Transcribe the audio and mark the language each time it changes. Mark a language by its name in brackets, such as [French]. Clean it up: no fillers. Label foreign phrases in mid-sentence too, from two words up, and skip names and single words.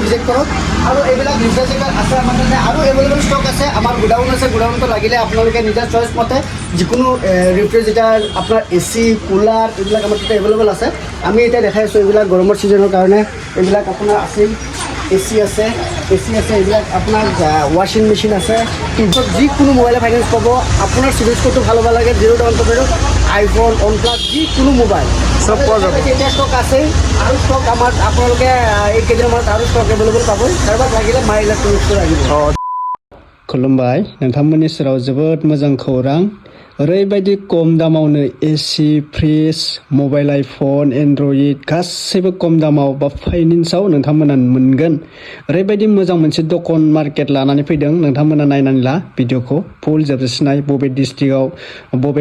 [Assamese] ভিজিট কৰক আৰু এইবিলাক ৰিফ্ৰিজাৰেটৰ আছে আমাৰ তাতে আৰু [English] available stock [Assamese] আছে আমাৰ গোডাউন আছে গোডাউনটো লাগিলে আপোনালোকে নিজৰ চইচ মতে যিকোনো ৰিফ্ৰিজাৰেটাৰ আপোনাৰ AC কুলাৰ এইবিলাক আমাৰ তাতে এভেইলেবল আছে আমি এতিয়া দেখাই আছোঁ এইবিলাক গৰমৰ ছিজনৰ কাৰণে এইবিলাক আপোনাৰ আছিল AC আছে এইবিলাক আপোনাৰ ৱাশ্বিং মেচিন আছে কিন্তু যিকোনো মোবাইলে ফাইনেন্স পাব আপোনাৰ চিভিল স্ক'ৰটো ভাল হ'ব লাগে জিৰ' ডাউন পে'মেণ্টত আইফোন OnePlus যিকোনো মোবাইল চব পোৱা যাব এতিয়া ষ্টক আছে আৰু ষ্টক আমাৰ আপোনালোকে এই কেইদিনমানত আৰু ষ্টক এভেইলেবল পাব কাৰোবাক লাগিলে মা ইলেক্ট্ৰনিক ষ্ট'ৰ আহিব [Bodo] खुलुमबाय नोंथांमोननि सेराव जोबोद मोजां खौरां ओरैबायदि खम दामावनो [English] AC fridge mobile iPhone Android [Bodo] गासैबो खम दामाव बा फाइनेन्सआव नोंथांमोना मोनगोन ओरैबायदि मोजां मोनसे दखान मार्केट लानानै फैदों नोंथांमोना नायनानै ला भिडिअखौ फुल जोबजासिनाय बबे डिस्ट्रिक्टआव बबे